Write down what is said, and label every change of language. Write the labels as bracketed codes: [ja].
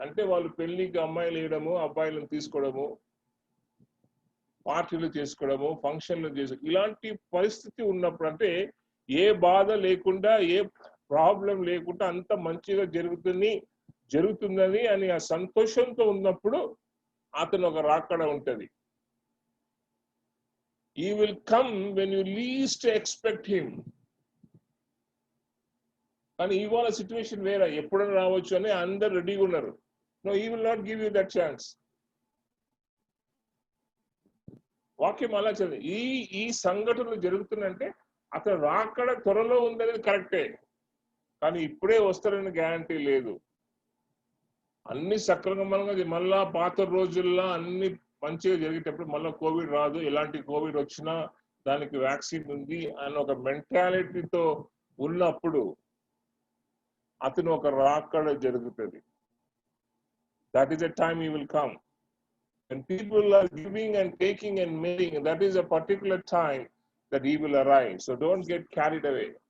[te] అంటే వాళ్ళు పెళ్లికి అమ్మాయిలు వేయడము, అబ్బాయిలను తీసుకోవడము, పార్టీలు చేసుకోవడము, ఫంక్షన్లు చేసుకోవడం, ఇలాంటి పరిస్థితి ఉన్నప్పుడు, అంటే ఏ బాధ లేకుండా, ఏ ప్రాబ్లం లేకుండా అంత మంచిగా జరుగుతుందని అని ఆ సంతోషంతో ఉన్నప్పుడు అతను ఒక రాకడ ఉంటది. [en] He will come when you least expect him. [te] కానీ ఇవాళ సిచ్యువేషన్ వేరే, ఎప్పుడైనా రావచ్చు అని అందరు రెడీగా ఉన్నారు. [en] No, he will not give you that chance. [te] వాక్యం అలా చదివి ఈ సంఘటనలు జరుగుతున్నాయంటే అతను రాకడ త్వరలో ఉందనేది కరెక్టే, కానీ ఇప్పుడే వస్తారని గ్యారంటీ లేదు. అన్ని సక్రమంగా మళ్ళా పాత రోజుల్లో అన్ని మంచిగా జరిగేటప్పుడు మళ్ళీ కోవిడ్ రాదు. ఎలాంటి కోవిడ్ వచ్చినా దానికి వ్యాక్సిన్ ఉంది అని ఒక మెంటాలిటీతో ఉన్నప్పుడు అతను ఒక రాకడ జరుగుతుంది. [en] That is the time he will come. When people are giving and taking and making, that is a particular time that he will arrive. So don't get carried away.